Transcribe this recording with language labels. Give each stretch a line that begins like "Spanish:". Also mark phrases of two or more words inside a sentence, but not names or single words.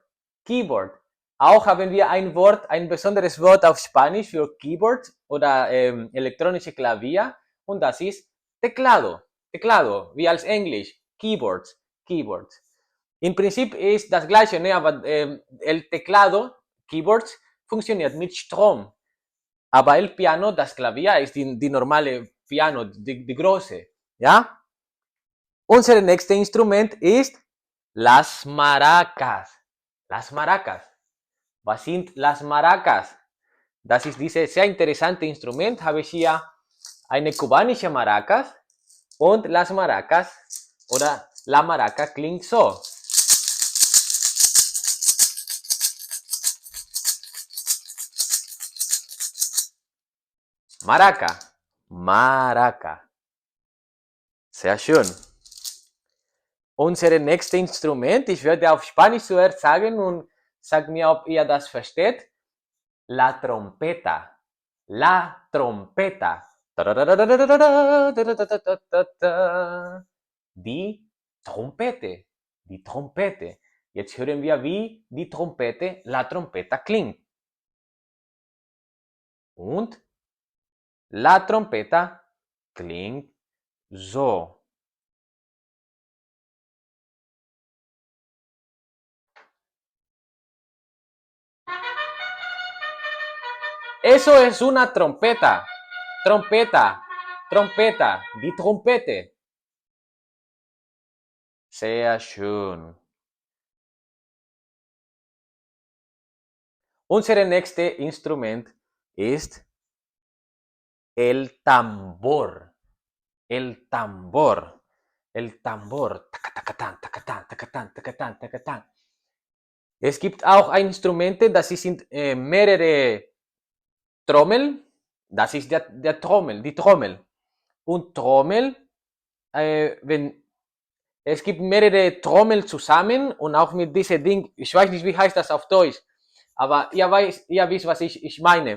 German: Keyboard. Auch haben wir ein Wort, ein besonderes Wort auf Spanisch für Keyboard oder elektronische Klavier und das ist Teclado. Teclado, wie als Englisch. Keyboards. Keyboards. Im Prinzip ist das gleiche, ne? Aber
Spanish: el teclado,
German: Keyboards, funktioniert mit Strom. Aber
Spanish: el piano,
German: das Klavier, ist die normale Piano, die große. Ja? Unser nächstes Instrument ist
Spanish: las maracas. Las maracas.
German: Was sind
Spanish: las maracas?
German: Das ist dieses sehr interessante Instrument. Habe ich hier eine kubanische Maracas und
Spanish: las maracas
German: oder
Spanish: la maraca
German: klingt so.
Spanish: Maraca, maraca.
German: Sehr schön. Unser nächstes Instrument, ich werde auf Spanisch zuerst sagen und sag mir, ob ihr das versteht.
Spanish: La trompeta. La trompeta.
German: Die Trompete. Die Trompete. Jetzt hören wir, wie die Trompete,
Spanish: la trompeta klingt.
German: Und
Spanish: la trompeta
German: klingt so.
Spanish: Eso es una trompeta. Trompeta. Trompeta.
German: Die Trompete. Sehr schön. Unser nächstes Instrument ist
Spanish: el tambor. El tambor. El tambor.
German: Takatatan, takatan, takatan, takatan, takatan. Es gibt auch Instrumente, das sind mehrere Trommel. Das ist der Trommel, die Trommel. Und Trommel, wenn es gibt mehrere Trommel zusammen und auch mit diesem Ding, ich weiß nicht, wie heißt das auf Deutsch, aber ihr wisst, was ich meine.